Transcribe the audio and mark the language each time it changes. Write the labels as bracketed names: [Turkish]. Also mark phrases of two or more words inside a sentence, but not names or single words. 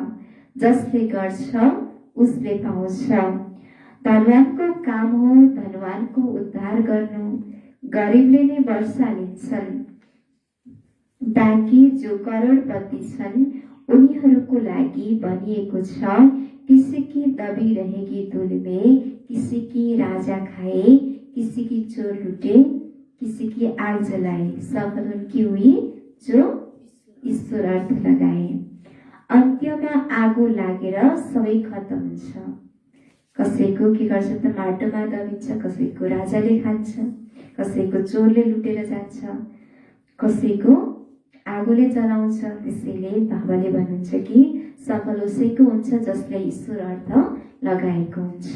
[Nepali] जसले गर्छ उसले पाउँछ। धनवानको काम हो धनवानको उद्धार गर्नु। गरिबले नै वर्षा लिन्छन्। बाँकी जो करोडपति छन् उनीहरूको लागि भनिएको छ, [Hindi] किसी की दबी रहेगी धूल में, किसी की राजा खाए, किसी की चोर लुटे, किसी की आग जलाए, सफल उनकी हुई जो ईश्वर अर्थ लगाए। [Nepali] अन्त्यमा आगो लागेर सबै खतम हुन्छ। कसैको के गर्छ त माटोमा दबिन्छ, कसैको राजाले खान्छ, कसैको चोरले लुटेर जान्छ, कसैको आगोले जलाउँछ। त्यसैले बाबाले भन्नुहुन्छ कि सफल उसैको हुन्छ जसले ईश्वर अर्थ लगाएको हुन्छ।